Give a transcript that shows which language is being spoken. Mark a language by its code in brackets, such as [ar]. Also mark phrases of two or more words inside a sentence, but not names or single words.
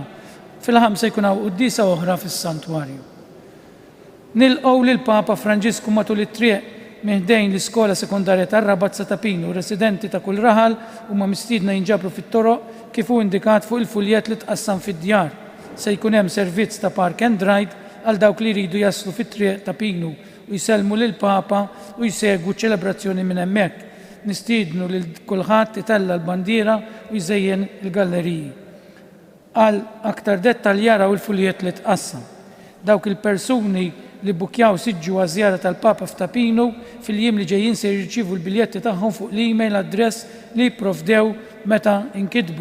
[mt] Fil-5 jkun hawn quddiesa oħra fis-santwarju. Nilqgħu lill-Papa Franġisku matul it-triq miħdejn l-iskola sekondarja tar-Rabat sa Tapinu, residenti ta' kull raħal huma mistiedna jinġabru fit-toroq kif hu indikat fuq il-fuljet li tqassam fid-djar. Se jkun hemm servizz ta' [en] park and ride [mt] għal dawk li jridu jaslu fit-triq Tapinu u jsellmu lill-Papa u jsegwu ċelebrazzjoni minn hemmhekk. Nistiednu lil kulħadd itella l-bandiera u jżejjen il-galleriji. Għal aktar dettalji jaraw il-fuljet li tqassam. Dawk il-persuni li bukjaw siġġu għażjara tal-Papa f'Tapinu fil-jiem li ġejjin se jirċievu l-biljetti tagħhom fuq l- [en] email address [mt] li jipprovdew meta inkitbu.